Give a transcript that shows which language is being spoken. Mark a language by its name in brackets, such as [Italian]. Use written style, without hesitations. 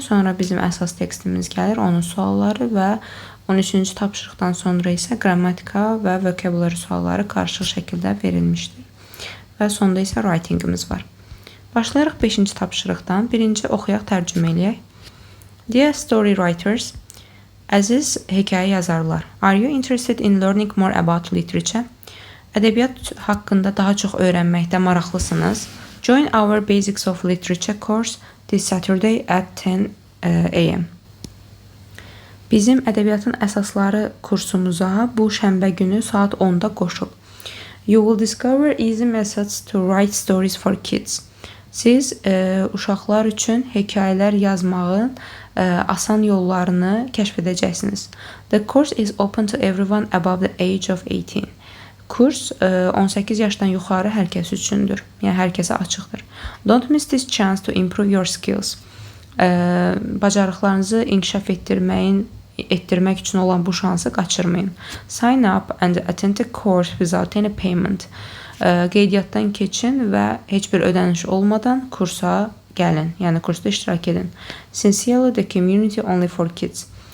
[Azerbaijani] Sonra bizim əsas tekstimiz gəlir, onun sualları və 13-cü tapşırıqdan sonra isə qrammatika və vocabulary sualları qarışıq şəkildə verilmişdir. Və sonda isə writingimiz var. Başlayarıq 5-ci tapşırıqdan. Birinci oxuyaq, tərcümə eləyək. [English] Dear story writers, [Azerbaijani] əziz hekayə yazarlar, [English] are you interested in learning more about literature? [Azerbaijani] Ədəbiyyat haqqında daha çox öyrənməkdə maraqlısınız. [English] Join our Basics of Literature course this Saturday at 10 a.m. [Azerbaijani] Bizim ədəbiyyatın əsasları kursumuza bu şənbə günü saat 10-da qoşul. [English] You will discover easy methods to write stories for kids. [Azerbaijani] Siz uşaqlar üçün hekayələr yazmağın asan yollarını kəşf edəcəksiniz. [English] The course is open to everyone above the age of 18. [Azerbaijani] Kurs 18 yaşdan yuxarı hər kəs üçündür. Yəni hər kəsə açıqdır. [English] Don't miss this chance to improve your skills. [Azerbaijani] Bacarıqlarınızı inkişaf etdirmək üçün olan bu şansı qaçırmayın. [English] Sign up and attend the course without any payment. [Azerbaijani] Qeydiyyatdan keçin və heç bir ödəniş olmadan kursa gəlin, yəni kursda iştirak edin. [English] Sincerely, the community only for kids.